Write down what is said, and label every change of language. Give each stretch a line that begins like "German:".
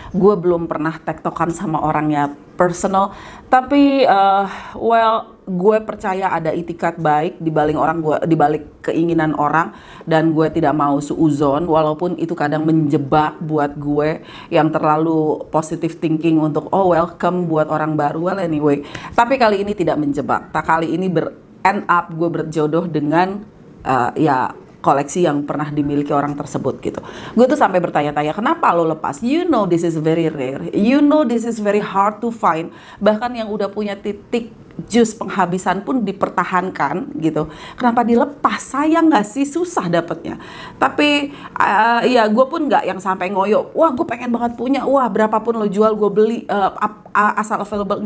Indonesian: Gue belum pernah tektokan sama orangnya personal, tapi gue percaya ada itikat baik di balik keinginan orang, dan gue tidak mau suuzon, walaupun itu kadang menjebak buat gue yang terlalu positive thinking untuk welcome buat orang baru.
English: Well anyway,
Indonesian: tapi kali ini tidak menjebak. Kali ini
English: end up
Indonesian: gue berjodoh dengan koleksi yang pernah dimiliki orang tersebut gitu. Gue tuh sampai bertanya-tanya, kenapa lo lepas?
English: You know this is very rare, you know this is very hard to find.
Indonesian: Bahkan yang udah punya titik jus penghabisan pun dipertahankan gitu. Kenapa dilepas? Sayang gak sih? Susah dapetnya. Tapi gue pun gak yang sampai ngoyo, wah gue pengen banget punya, wah berapapun lo jual gue beli, asal available.